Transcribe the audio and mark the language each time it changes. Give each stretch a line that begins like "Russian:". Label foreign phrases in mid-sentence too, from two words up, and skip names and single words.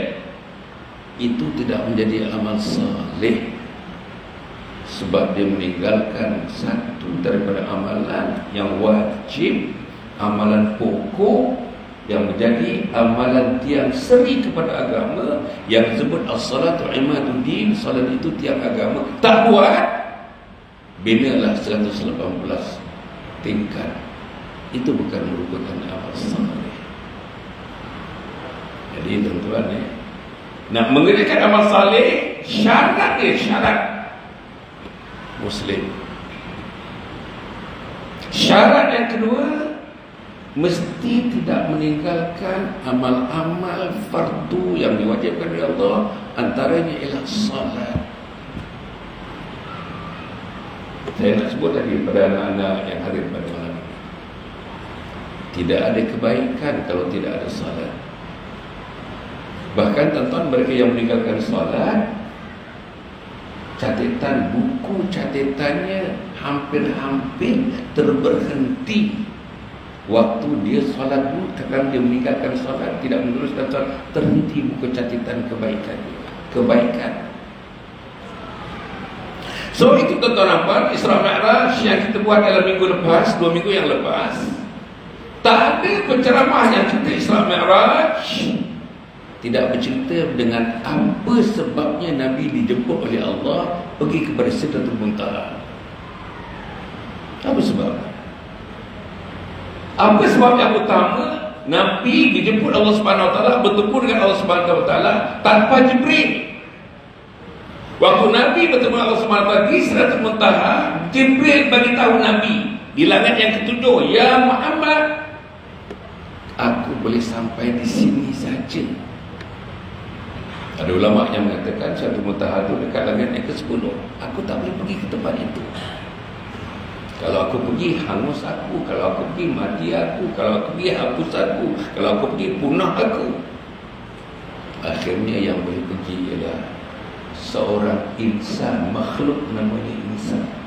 Malay: Itu tidak menjadi amal saleh, sebab dia meninggalkan satu daripada amalan yang wajib, amalan pokok yang menjadi amalan tiang seri kepada agama, yang disebut
Arabic: الصلاة عماد الدين.
Malay: Salat itu tiang agama. Tak buat, binalah 118 tingkat. Itu bukan merupakan amal saleh. Jadi tuan-tuan, nak mengerjakan amal saleh, syarat dia, syarat Muslim. Syarat yang kedua, mesti tidak meninggalkan amal-amal fardu yang diwajibkan oleh Allah. Antaranya ialah salat. Saya nak sebut tadi pada anak-anak yang hadir pada malam ini, tidak ada kebaikan kalau tidak ada salat. Bahkan tuan-tuan, mereka yang meninggalkan salat, catatan, buku catatannya hampir-hampir terberhenti waktu dia salat dulu. Karena dia meninggalkan salat, tidak meneruskan salat, terhenti buku catatan kebaikan. So itu tuan-tuan apa, Isra Mi'raj yang kita buat dalam minggu lepas, 2 minggu yang lepas, tak ada penceramah yang cerita Isra Mi'raj tidak bercerita dengan apa sebabnya Nabi dijemput oleh Allah pergi kepada Sidratul Muntaha. Apa sebab? Apa sebab yang utama Nabi dijemput Allah
Arabic: سبحانه وتعالى,
Malay: bertemu dengan Allah
Arabic: سبحانه وتعالى
Malay: tanpa Jibril? Waktu Nabi bertemu Allah
Arabic: سبحانه وتعالى
Malay: di Sidratul Muntaha, Jibril bagi tahu Nabi di langit yang ketujuh, ya Muhammad, aku boleh sampai di sini saja. Ada ulama yang mengatakan Sidratul Muntaha itu dekat langit yang ke-10. Aku tak boleh pergi ke tempat itu. Kalau aku pergi, hangus aku. Kalau aku pergi, mati aku. Kalau aku pergi, hapus aku. Kalau aku pergi, punah aku. Akhirnya yang boleh pergi ialah seorang insan, makhluk namanya insan.